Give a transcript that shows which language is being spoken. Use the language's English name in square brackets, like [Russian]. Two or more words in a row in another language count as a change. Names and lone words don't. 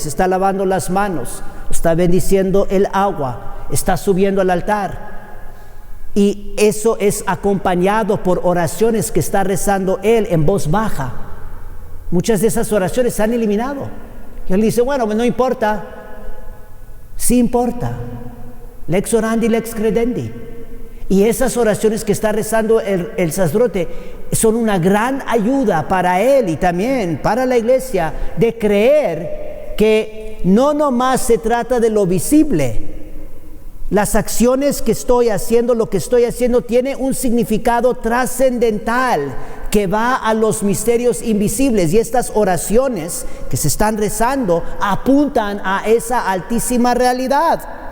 [Spanish] Se está lavando las manos, está bendiciendo el agua, está subiendo al altar. Y eso es acompañado por oraciones que está rezando él en voz baja. Muchas de esas oraciones se han eliminado. Y él dice, bueno, no importa. Sí importa. [Latin] Lex orandi, lex credendi. [Spanish] Y esas oraciones que está rezando el sacerdote son una gran ayuda para él y también para la iglesia de creer que no nomás se trata de lo visible. Las acciones que estoy haciendo, lo que estoy haciendo tiene un significado trascendental que va a los misterios invisibles, y estas oraciones que se están rezando apuntan a esa altísima realidad.